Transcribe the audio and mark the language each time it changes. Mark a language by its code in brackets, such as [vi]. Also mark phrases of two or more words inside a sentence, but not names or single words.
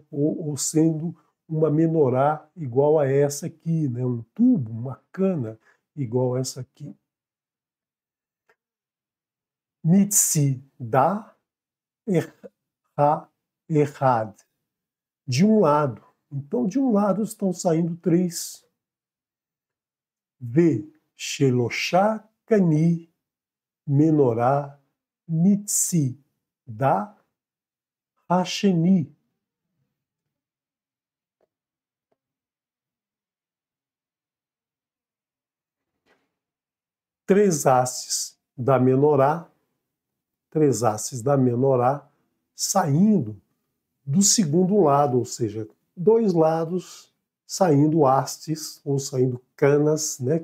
[pt] Ou sendo uma menorá igual a essa aqui, né? Um tubo, uma cana igual a essa aqui. [he] מצדה האחד. [pt] De um lado. Então, de um lado estão saindo 3. [he] ושלושה קני מנורה מצדה השני. [pt] Três hastes da menorá saindo do segundo lado, ou seja, 2 lados saindo hastes, ou saindo canas, né?